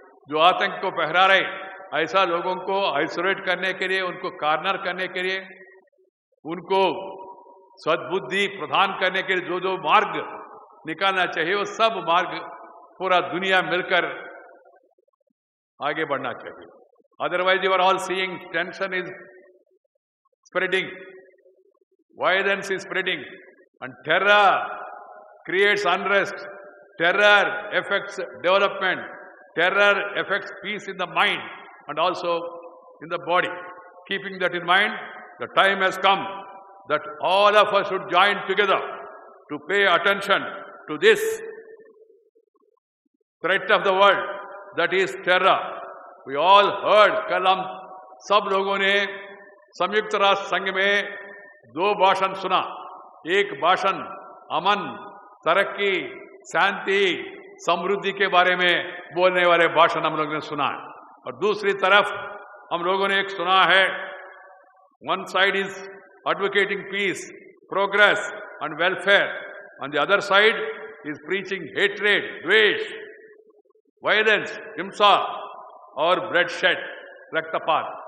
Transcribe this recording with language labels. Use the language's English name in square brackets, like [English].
[Hindi] जो आतंक को फैला रहे ऐसा लोगों को आइसोलेट करने के लिए, उनको कॉर्नर करने के लिए, उनको सद्बुद्धि प्रदान करने के लिए जो जो मार्ग निकालना चाहिए वो सब मार्ग पूरा दुनिया मिलकर आगे बढ़ना चाहिए। [English] Otherwise you are all seeing tension is spreading, violence is spreading, and terror creates unrest, terror affects development, terror affects peace in the mind and also in the body. Keeping that in mind, the time has come that all of us should join together to pay attention to this threat of the world, that is terror. We all heard, [Hindi] कल हम सब लोगों ने संयुक्त राष्ट्र संघ में 2 भाषण सुना। एक भाषण अमन, तरक्की, शांति, समृद्धि के बारे में बोलने वाले भाषण हम लोगों ने सुना है, और दूसरी तरफ हम लोगों ने एक सुना है, [English] one side is advocating peace, progress and welfare, on the other side is preaching hatred, [Hindi] द्वेष, वायलेंस, हिंसा और ब्लडशेड, रक्तपात।